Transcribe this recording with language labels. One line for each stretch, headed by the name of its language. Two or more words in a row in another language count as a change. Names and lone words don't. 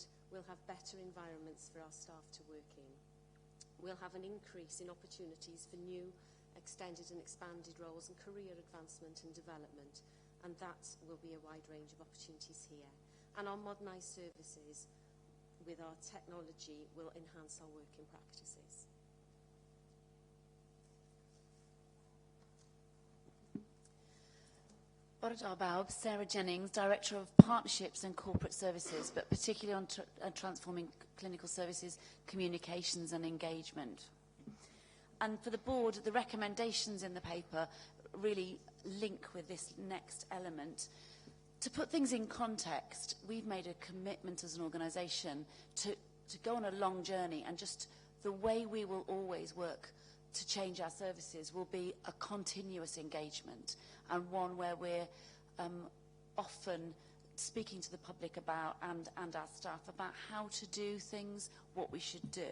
English: We'll have better environments for our staff to work in. We'll have an increase in opportunities for new, extended and expanded roles and career advancement and development, and that will be a wide range of opportunities here. And our modernised services with our technology will enhance our working practices.
Welsh: Bore da bawb,
English: Sarah Jennings, Director of Partnerships and Corporate Services, but particularly on transforming clinical services, communications and engagement. And for the board, the recommendations in the paper really link with this next element. To put things in context, we've made a commitment as an organisation to go on a long journey, and just the way we will always work to change our services will be a continuous engagement, and one where we're often speaking to the public about and our staff about how to do things, what we should do.